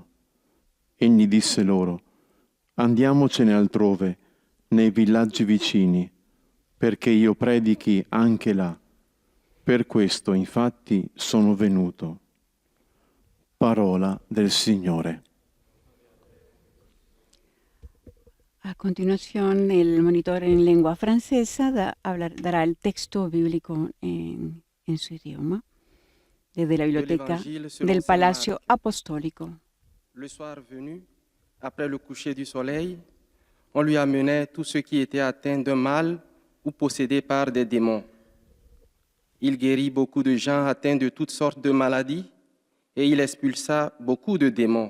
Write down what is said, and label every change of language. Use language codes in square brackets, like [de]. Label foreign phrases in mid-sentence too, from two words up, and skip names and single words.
[it] Egli disse loro: andiamocene altrove, nei villaggi vicini, perché io predichi anche là. Per questo, infatti, sono venuto. Parola del Signore. [es] A continuación, el monitor en lengua francesa dará el texto bíblico en su idioma, desde la biblioteca del Palacio Apostólico. [fr] Le soir venu, après le coucher du soleil, on lui amenait tous ceux qui étaient atteints d'un mal ou possédés par des démons. Il guérit beaucoup de gens atteints de toutes sortes de maladies et il expulsa beaucoup de démons.